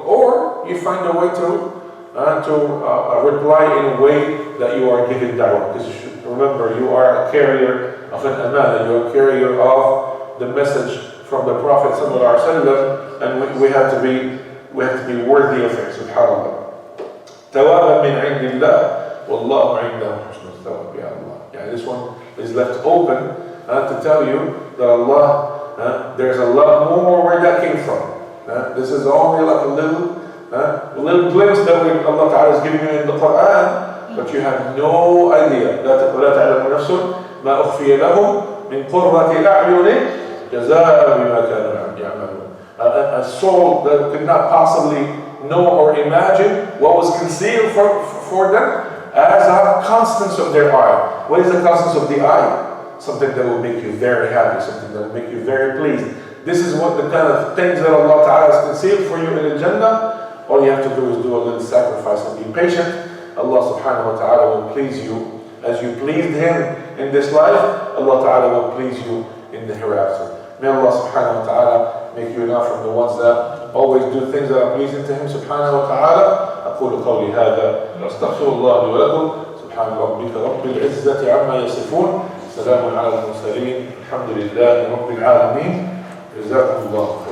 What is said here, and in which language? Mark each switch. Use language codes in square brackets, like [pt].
[en] Or you find a way to reply in a way that you are giving da'wah. Because you should remember, you are a carrier of an amana, you are a carrier of the message from the Prophet ﷺ, and we have to be worthy of it, subhanAllah. [ar] ثوابا من عند الله والله عنده حسن الثواب يا Allah. [en] Yeah, this one is left open to tell you that Allah, there's a lot more where that came from. This is only like a little glimpse that Allah Ta'ala is giving you in the Quran, but you have no idea. [ar] ولا تعلم نفس ما أخفي لهم من قرة أعين جزاء بما كانوا يعملون. [en] A soul that could not possibly know or imagine what was concealed for them as a constance of their eye. What is the constance of the eye? Something that will make you very happy, something that will make you very pleased. This is what the kind of things that Allah Ta'ala has concealed for you in the Jannah. All you have to do is do a little sacrifice and be patient. Allah Subhanahu wa Ta'ala will please you as you pleased Him in this life. Allah Ta'ala will please you in the hereafter. May Allah Subhanahu wa Ta'ala make you enough from the ones that always do things that are pleasing to Him Subhanahu wa Ta'ala. [ar] أقول قولي هذا وأستغفر الله لي ولكم. سبحان ربك رب العزة عما يصفون. سلام على المرسلين. الحمد لله رب العالمين. جزاكم الله